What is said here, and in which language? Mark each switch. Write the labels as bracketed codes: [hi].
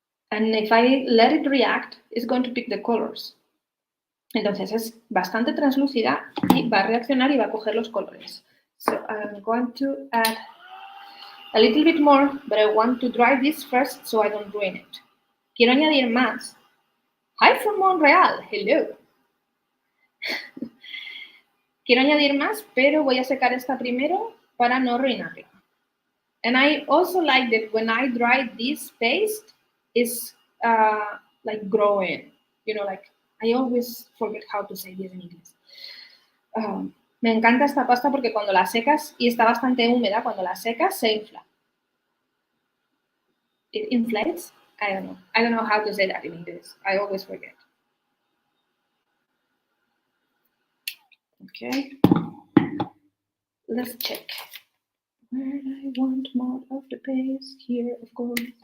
[en] And if I let it react, it's going to pick the colors. [es] Entonces es bastante translúcida y va a reaccionar y va a coger los colores. [en] So I'm going to add a little bit more, but I want to dry this first so I don't ruin it. [es] Quiero añadir más. [en] Hi from Montreal, hello. [es] Quiero añadir más, pero voy a secar esta primero para no arruinarla. [en] And I also like that when I dry this paste, it's like growing. You know, like I always forget how to say this in English. [es] Me encanta esta pasta porque cuando la secas, y está bastante húmeda, cuando la secas se infla. [en] It inflates? I don't know. I don't know how to say that in English. I always forget. Okay. Let's check. Where I want more of the paste here, of course.